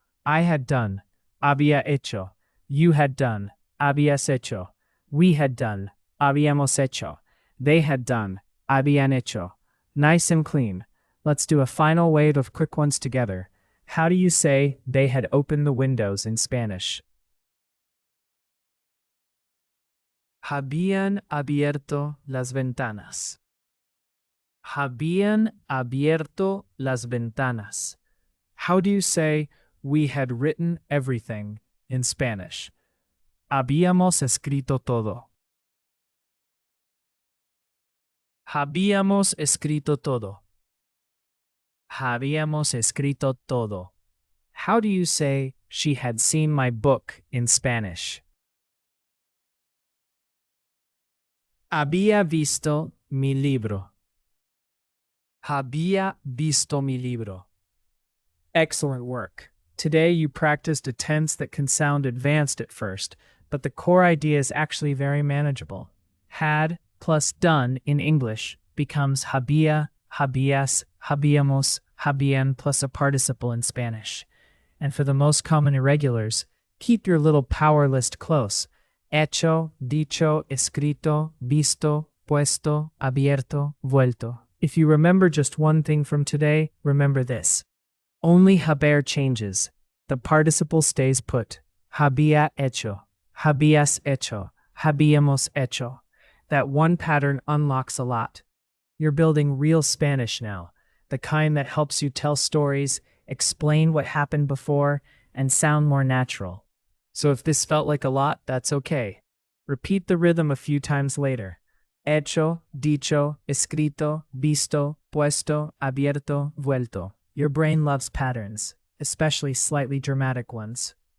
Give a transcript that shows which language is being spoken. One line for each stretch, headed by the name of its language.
English: I had done,
Spanish: había hecho.
English: You had done,
Spanish: habías hecho.
English: We had done,
Spanish: habíamos hecho.
English: They had done,
Spanish: habían hecho.
English: Nice and clean. Let's do a final wave of quick ones together. How do you say they had opened the windows in Spanish?
Spanish: Habían abierto las ventanas. Habían abierto las ventanas.
English: How do you say we had written everything in Spanish?
Spanish: Habíamos escrito todo. Habíamos escrito todo. Habíamos escrito todo.
English: How do you say she had seen my book in Spanish?
Spanish: Había visto mi libro. Había visto mi libro.
English: Excellent work. Today you practiced a tense that can sound advanced at first, but the core idea is actually very manageable. Had plus done in English becomes había, habías, habíamos, habían plus a participle in Spanish. And for the most common irregulars, keep your little power list close.
Spanish: Hecho, dicho, escrito, visto, puesto, abierto, vuelto.
English: If you remember just one thing from today, remember this. Only haber changes. The participle stays put.
Spanish: Había hecho. Habías hecho. Habíamos hecho.
English: That one pattern unlocks a lot. You're building real Spanish now, the kind that helps you tell stories, explain what happened before, and sound more natural. So if this felt like a lot, that's okay. Repeat the rhythm a few times later.
Spanish: Hecho, dicho, escrito, visto, puesto, abierto, vuelto.
English: Your brain loves patterns, especially slightly dramatic ones.